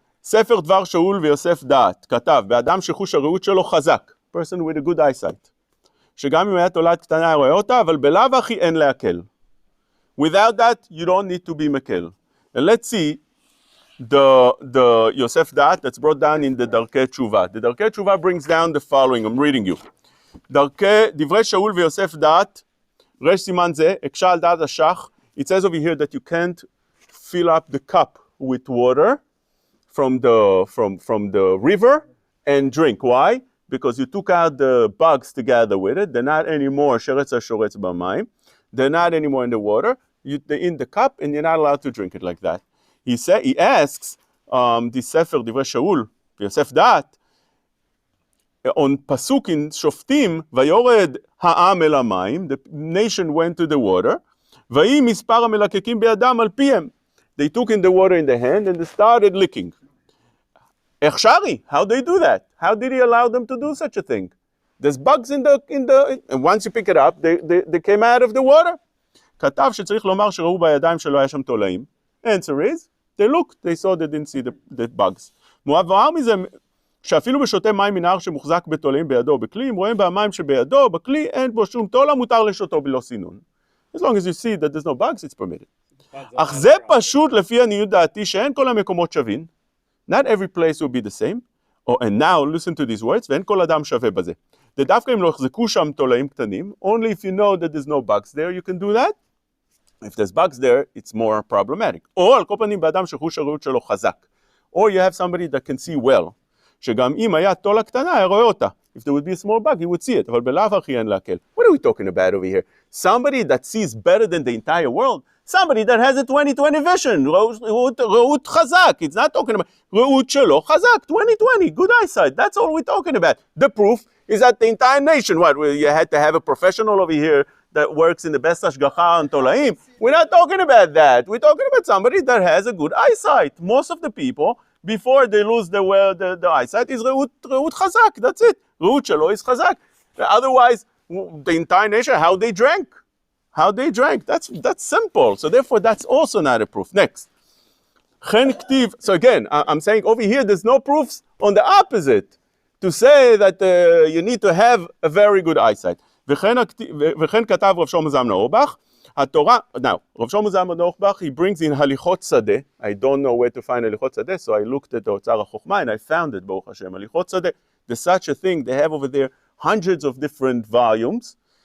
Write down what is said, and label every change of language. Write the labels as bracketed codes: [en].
[he] ספר דבר שאול ויוסף דעת, כתב, באדם שחוש הראות שלו חזק, [en] person with a good eyesight, [he] שגם אם היה תולעת קטנה רואה אותה, אבל בלאו הכי אין להקל. [en] Without that, you don't need to be מקל. And let's see the Yosef Da'at that's brought down in the Darkei Tshuva. The Darkei Tshuva brings down the following, I'm reading you. [he] דברי שאול ויוסף דעת, רש סימן זה, הקשה על דעת השח, [en] it says over here that you can't fill up the cup with water from the river and drink. Why? Because you took out the bugs together with it. They're not anymore sheretz ha-shoretz b'mayim. They're not anymore in the water. They're in the cup, and you're not allowed to drink it like that. He asks, this Sefer Divrei Shaul, Yosef Da'at, on Pasuk in Shoftim, Vayored ha'am el hamayim, the nation went to the water, Vayi mispar ha'melakekim be'adam al piyem. They took in the water in the hand and they started licking. Echshari, how they do that? How did he allow them to do such a thing? There's bugs in the and once you pick it up, they came out of the water. [he] כתב שצריך לומר שראו בידיים שלא היה שם תולעים. [en] Answer is, they looked, they saw, they didn't see the bugs. [he] מועבר מזה, שאפילו בשותה מים מנהר שמוחזק בתולעים בידו או בכלי, אם רואים במים שבידו או בכלי, אין בו שום תולע, מותר לשותו בלא סינון. [en] As long as you see that there's no bugs, it's permitted. [he] אך זה פשוט לפי עניות דעתי שאין כל המקומות שווים. [en] Not every place will be the same. Oh, and now listen to these words, [he] ואין כל אדם שווה בזה. דווקא אם לא יחזקו שם תולעים קטנים, [en] only if you know that there's no bugs there, you can do that. If there's bugs there, it's more problematic. [he] או על כל פנים באדם שחוש הראות שלו חזק. [en] Or you have somebody that can see well. [he] שגם אם היה תולע קטנה, היה רואה אותה. [en] If there would be a small bug, he would see it. [he] אבל בלאו הכי אין להקל. [en] What are we talking about over here? Somebody that sees better than the entire world? Somebody that has a 20/20 vision, ראות חזק. It's not talking about ראות שלו חזק, 20/20, good eyesight. That's all we're talking about. The proof is that the entire nation, what, you had to have a professional over here that works in the best hashgacha on tolaim. We're not talking about that. We're talking about somebody that has a good eyesight. Most of the people, before they lose the eyesight, is ראות חזק. That's it. [he] ראות שלו is חזק. [en] Otherwise, the entire nation, how they drank. How they drank. That's simple. So therefore, that's also not a proof. Next. So again, I'm saying over here, there's no proofs on the opposite to say that you need to have a very good eyesight. [he] וכן כתב רב שלמה זלמן אוירבך, התורה, now, רב שלמה זלמן אוירבך, [en] he brings in [he] הליכות שדה. [en] I don't know where to find הליכות שדה, so I looked at the אוצר החוכמה and I found it, ברוך השם, הליכות שדה. There's such a thing. They have over there hundreds of different volumes.